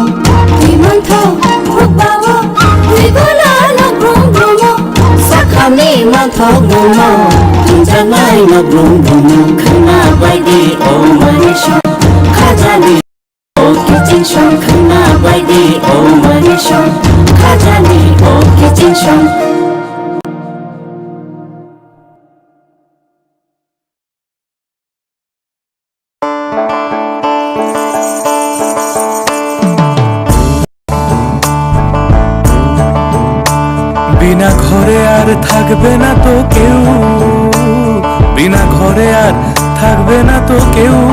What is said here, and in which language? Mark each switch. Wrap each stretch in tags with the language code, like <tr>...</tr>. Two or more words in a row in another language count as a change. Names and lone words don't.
<trp>Dimantho ubawo Digola no brumo Sakhami mantho brumo Tunjanai no brumo khana bai di o mare shong khajani Kitchen shong khana bai di o mare shong khajani o kitchen shong</trp> <bn>বিনা ঘরে আর থাকবে না তো কেউ বিনা ঘরে আর থাকবে না তো কেউ</bn>